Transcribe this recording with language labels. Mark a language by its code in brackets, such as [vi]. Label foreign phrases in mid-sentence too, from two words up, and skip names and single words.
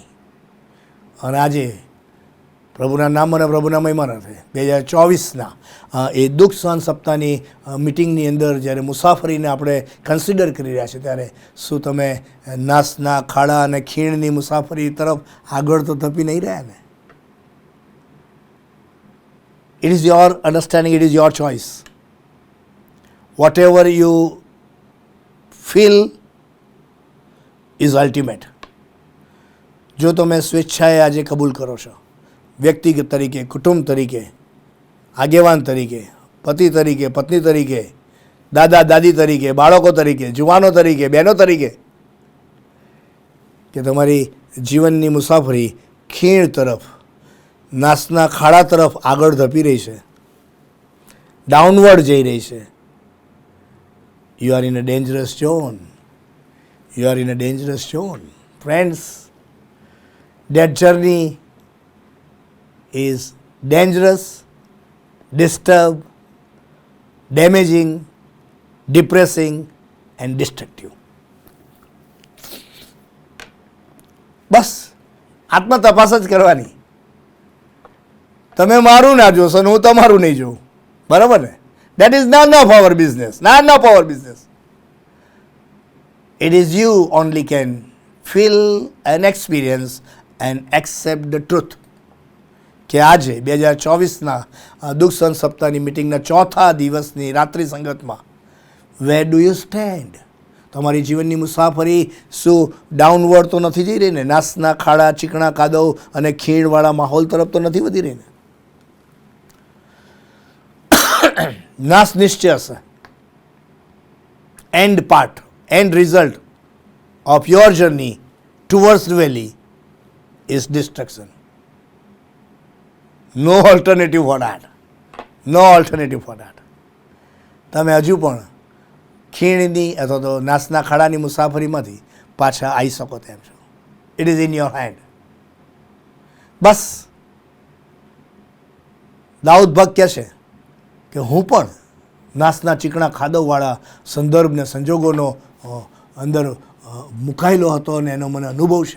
[gu] અને આજે પ્રભુના નામ અને પ્રભુના મહિમાનાર્થે 2024ના એ દુઃખ સહન સપ્તાહની મિટિંગની અંદર જ્યારે મુસાફરીને આપણે કન્સિડર કરી રહ્યા છે ત્યારે શું તમે નાસના ખાડા અને ખીણની મુસાફરી તરફ આગળ તો ધપી નહીં રહ્યા ને? [en] It is your understanding, it is your choice. whatever you feel is ultimate. [gu] જો તમે સ્વેચ્છાએ આજે કબૂલ કરો છો, વ્યક્તિગત તરીકે, કુટુંબ તરીકે, આગેવાન તરીકે, પતિ તરીકે, પત્ની તરીકે, દાદા દાદી તરીકે, બાળકો તરીકે, જુવાનો તરીકે, બહેનો તરીકે, કે તમારી જીવનની મુસાફરી ખીણ તરફ, નાસના ખાડા તરફ આગળ ધપી રહી છે, ડાઉનવર્ડ જઈ રહી છે. [en] You are in a dangerous zone. Friends, that journey is dangerous, disturbed, damaging, depressing and destructive. [gu] બસ આત્મ તપાસ જ કરવાની. તમે મારું ના જોશો ને હું તમારું નહીં જોઉં, બરાબર ને? [en] That is none of our business, none of our business. It is you only can feel and experience and accept the truth. [gu] કે આજે 2024ના દુઃખ સહન સપ્તાહની મિટિંગના ચોથા દિવસની રાત્રિ સંગતમાં [en] where do you stand? [gu] તમારી જીવનની મુસાફરી શું ડાઉનવર્ડ તો નથી જઈ રહી ને? નાસના ખાડા, ચીકણા કાદવ અને ખીણવાળા માહોલ તરફ તો નથી વધી રહી ને? નાશ નિશ્ચય હશે. [en] end part, end result of your journey towards the valley is destruction. No alternative for that. No alternative for that. [gu] તમે હજુ પણ ખીણની અથવા તો નાસના ખાડાની મુસાફરીમાંથી પાછા આવી શકો તેમ છો. [en] It is in your hand. [gu] બસ દાઉદ ભક્ત કહે છે કે હું પણ નાસના ચીકણા ખાદવવાળા સંદર્ભ ને સંજોગોનો અંદર મુકાયેલો હતો અને એનો મને અનુભવ છે.